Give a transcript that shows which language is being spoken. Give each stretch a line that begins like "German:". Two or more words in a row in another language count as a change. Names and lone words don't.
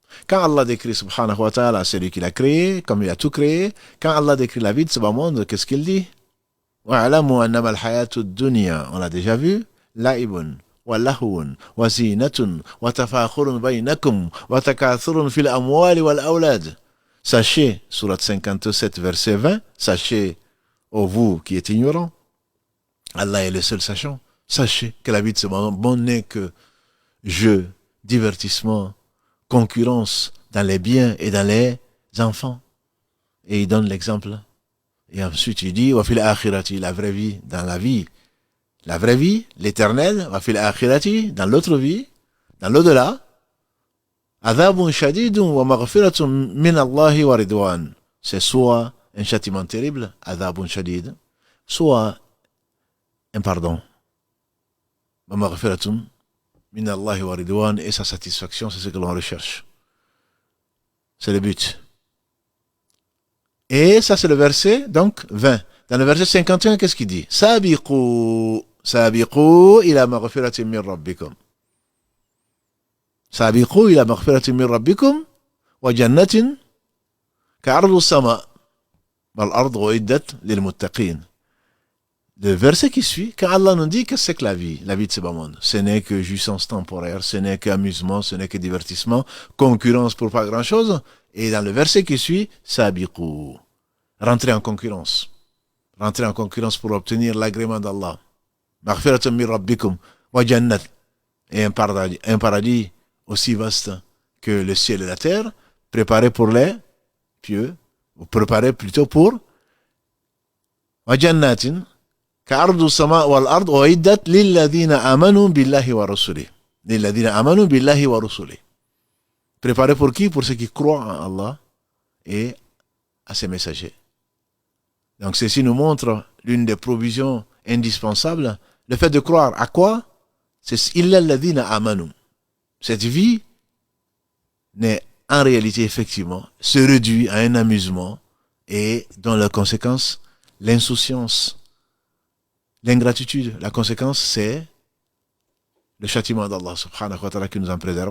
French: Quand Allah décrit
Arabic: سبحانه وتعالى,
French: c'est lui qui l'a créé, comme il a tout créé. Quand Allah décrit la vie de ce bas monde, qu'est-ce qu'il dit?
Arabic: وَاعْلَمُوا أَنَّمَا الْحَيَاةُ الدُّنْيَا,
French: on l'a déjà vu,
Arabic: لَعِبٌ وَلَهْوٌ وَزِينَةٌ وَتَفَاخُرٌ بَيْنَكُمْ وَتَكَاثُرٌ فِي الْأَمْوَالِ وَالْأَوْلَادِ.
French: Sachez, sourate 57, verset 20, sachez, ô vous qui êtes ignorants, Allah est le seul sachant. Sachez que la vie de ce monde n'est que jeu, divertissement, concurrence dans les biens et dans les enfants. Et il donne l'exemple. Et ensuite il dit,
Arabic: وفي الآخرة,
French: la vraie vie, dans la vie. La vraie vie, l'éternel,
Arabic: وفي الآخرة,
French: dans l'autre vie, dans l'au-delà.
Arabic: عذاب شديد ومغفرة من الله ورضوان.
French: C'est soit un châtiment terrible,
Arabic: عذاب شديد,
French: soit un pardon.
Arabic: ومغفرة من الله ورضوان,
French: et sa satisfaction, c'est ce que l'on recherche. C'est le but. Et ça, c'est le verset, donc, 20. Dans le verset 51, qu'est-ce qu'il dit?
Arabic: سابقوا سابقوا إلى مغفرة من ربكم. سابقوا إلى مغفرة من ربكم وجنة كعرض السماء والأرض أعدت للمتقين.
French: Le verset qui suit, quand Allah nous dit que c'est que la vie de ce bas monde, ce n'est que jouissance temporaire, ce n'est qu'amusement, ce n'est que divertissement, concurrence pour pas grand-chose. Et dans le verset qui suit, sabiqu, rentrer en concurrence. Rentrer en concurrence pour obtenir l'agrément d'Allah.
Arabic: مغفرة من ربكم وجنة,
French: et un paradis aussi vaste que le ciel et la terre, préparé pour les pieux, ou préparé plutôt pour
Arabic: وجنة كعرض السماء والأرض أعدت للذين آمنوا بالله ورسله. للذين آمنوا بالله ورسله.
French: Préparé pour qui? Pour ceux qui croient en Allah et à ses messagers. Donc ceci nous montre l'une des provisions indispensables, le fait de croire à quoi?
Arabic: C'est إلا الذين آمنوا.
French: Cette vie n'est en réalité effectivement se réduit à un amusement et dont la conséquence, l'insouciance, l'ingratitude. La conséquence, c'est le châtiment d'Allah
Arabic: سبحانه وتعالى
French: qui nous en préserve.